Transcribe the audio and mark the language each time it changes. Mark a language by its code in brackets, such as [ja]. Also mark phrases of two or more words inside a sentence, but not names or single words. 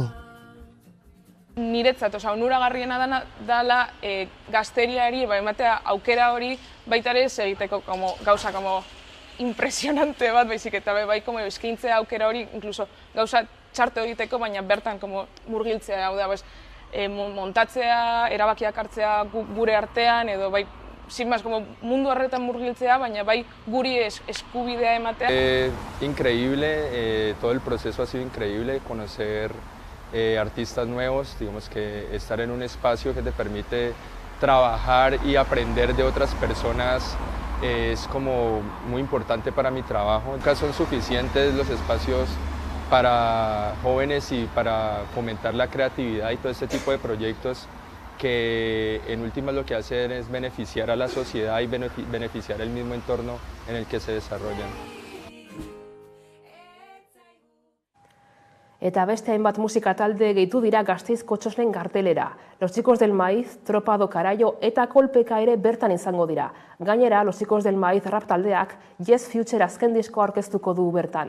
[eu] Niretzat, onuragarriena dela gazteriari ematea aukera hori baita ere egiteko gauza impresionante bat, baizik eta bai eskaintzea aukera hori, inkluso gauza txarto egiteko, baina bertan murgiltzea, hau da, montatzea, erabakiak hartzea gure artean, edo bai, [es] sin más, [eu] mundu horretan murgiltzea, baina bai guri eskubidea ematea. [es] Increíble, todo el proceso ha sido increíble, conocer artistas nuevos, digamos que estar en un espacio que te permite trabajar y aprender de otras personas es como muy importante para mi trabajo. Nunca son suficientes los espacios para jóvenes y para fomentar la creatividad y todo este tipo de proyectos que en últimas lo que hacen es beneficiar a la sociedad y beneficiar el mismo entorno en el que se desarrollan. [eu] Eta beste hainbat musika talde gehitu dira Gasteizko txosnen kartelera. Los Chicos del Maíz, Tropa do Carallo eta Kolpeka ere bertan izango dira. Gainera, Los Chicos del Maíz rap taldeak Yes Future azken diskoa aurkeztuko du bertan.